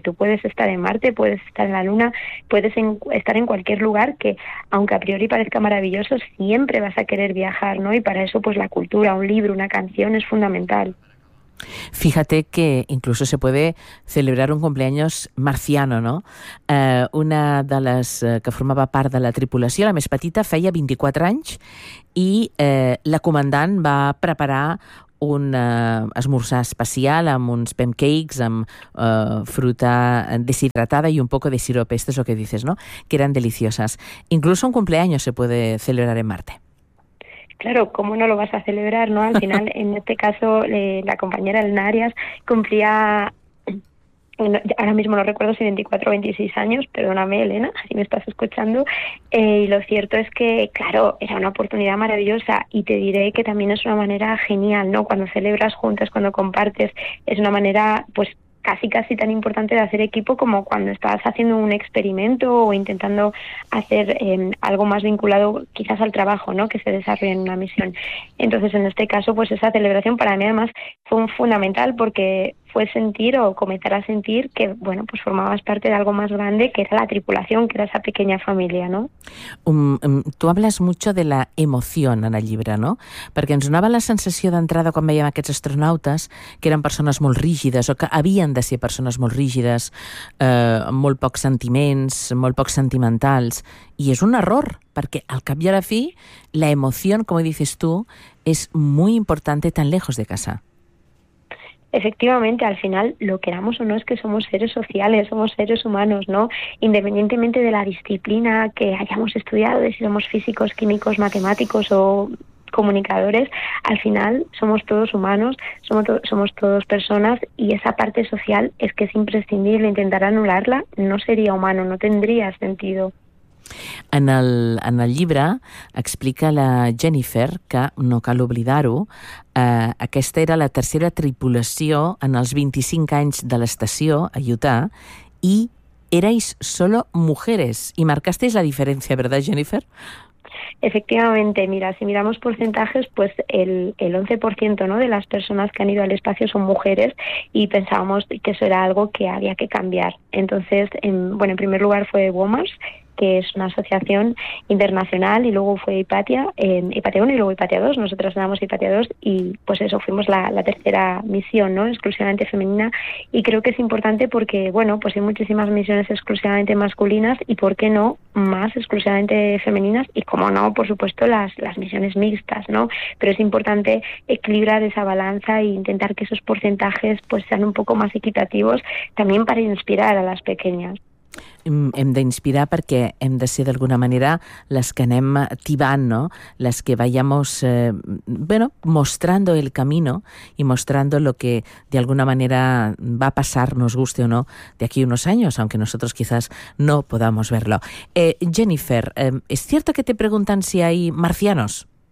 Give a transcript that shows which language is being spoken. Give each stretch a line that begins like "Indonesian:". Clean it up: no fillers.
Spanish: Tú puedes estar en Marte, puedes estar en la Luna, puedes estar en cualquier lugar que, aunque a priori parezca maravilloso, siempre vas a querer viajar, ¿no? Y para eso, pues la cultura, un libro, una canción es fundamental. Fíjate que incluso se puede celebrar un cumpleaños marciano, ¿no?
Catalan: Una de les que formava part de la tripulació, la més petita, feia 24 anys i la comandant va preparar un esmorzar especial amb uns pancakes, amb fruta deshidratada i
Spanish: un poco de sirope, esto es lo que dices, ¿no? Que eran deliciosas. Incluso un cumpleaños se puede celebrar en Marte. Claro, ¿cómo no lo vas a celebrar, no? Al final, en este caso, la compañera Elena Arias cumplía, ahora mismo no recuerdo si 24 o 26 años, perdóname Elena, si me estás escuchando, y lo cierto es que, claro, era una oportunidad maravillosa y te diré que también es una manera genial, ¿no? Cuando celebras juntas, cuando compartes, es una manera, pues, casi casi tan importante de hacer equipo como cuando estás haciendo un experimento o intentando hacer algo más vinculado quizás al trabajo, ¿no? Que se desarrolla en una misión. Entonces, en este caso, pues esa celebración para mí además fue fundamental porque fue sentir o comenzar a sentir que, bueno, pues formabas parte de algo más grande que era la tripulación, que era esa pequeña familia, ¿no? Tu hables mucho de la emoción en el llibre, no?
Catalan: Perquè ens donava la sensació d'entrada quan veiem aquests astronautes que eren persones molt rígides o que havien de ser persones molt rígides, amb molt pocs sentiments, molt pocs sentimentals, i és un error, perquè al cap i a la fi la emoció, com
Spanish: dices tu,
Catalan: és molt important
Spanish: tan lejos de casa. Efectivamente, al final, lo queramos o no, es que somos seres sociales, somos seres humanos, ¿no? Independientemente de la disciplina que hayamos estudiado, de si somos físicos, químicos, matemáticos o comunicadores, al final somos todos humanos, somos todos personas y esa parte social es que es imprescindible. Intentar anularla no sería humano, no tendría sentido.
Catalan: En el llibre explica la Jennifer que, no cal oblidar-ho, aquesta era la tercera tripulació en els 25 anys de l'estació a Utah i
Spanish: erais solo mujeres. I marcasteis la diferència, ¿verdad, Jennifer? Efectivamente, mira, si miramos porcentajes, pues el 11%, ¿no?, de las personas que han ido al espacio son mujeres y pensábamos que eso era algo que había que cambiar. Entonces, en primer lugar fue WOMARS, que es una asociación internacional, y luego fue Hipatia, Hipatia 1 y luego Hipatia 2, nosotras éramos Hipatia 2 y pues eso, fuimos la tercera misión, ¿no?, exclusivamente femenina, y creo que es importante porque, bueno, pues hay muchísimas misiones exclusivamente masculinas y por qué no más exclusivamente femeninas y cómo no, por supuesto, las misiones mixtas, ¿no? Pero es importante equilibrar esa balanza e intentar que esos porcentajes pues sean un poco más equitativos también para inspirar a las pequeñas.
Catalan: Hem d'inspirar perquè hem de ser d'alguna manera les que anem tibant, no?
Spanish: Les que vayamos, mostrando el camino y mostrando lo que de alguna manera va a pasar, nos guste o no, de aquí a unos años, aunque nosotros quizás no podamos verlo. Jennifer, ¿es cierto que te preguntan si hay marcianos?